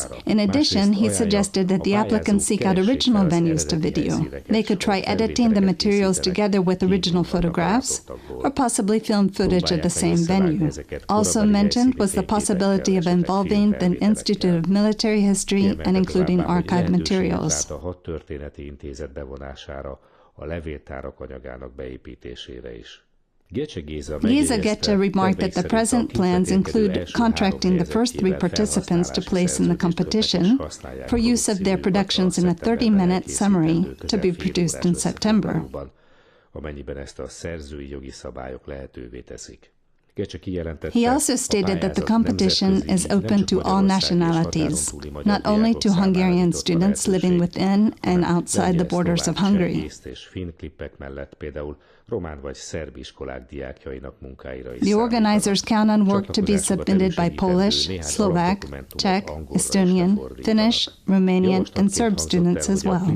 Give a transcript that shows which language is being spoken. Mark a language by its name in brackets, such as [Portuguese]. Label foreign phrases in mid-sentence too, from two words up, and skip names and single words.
[English] In addition, he suggested that the applicants seek out original venues to video. They could try editing the materials together with original photographs, or possibly film footage of the same venue. Also mentioned was the possibility of involving the Institute of Military History and including archive materials. [Hungarian] Történeti Intézet bevonására, a levéltárak anyagának beépítésére is. [English] Géza Gecse remarked that the present plans include contracting the first 3 participants to place in the competition for use of their productions in a 30-minute summary to be produced in September. [Hungarian] Amennyiben ezt a szerzői jogi szabályok lehetővé teszik. [English] He also stated that the competition is open to all nationalities, not only to Hungarian students living within and outside the borders of Hungary. The organizers count on work to be submitted by Polish, Slovak, Czech, Estonian, Finnish, Romanian, and Serb students as well.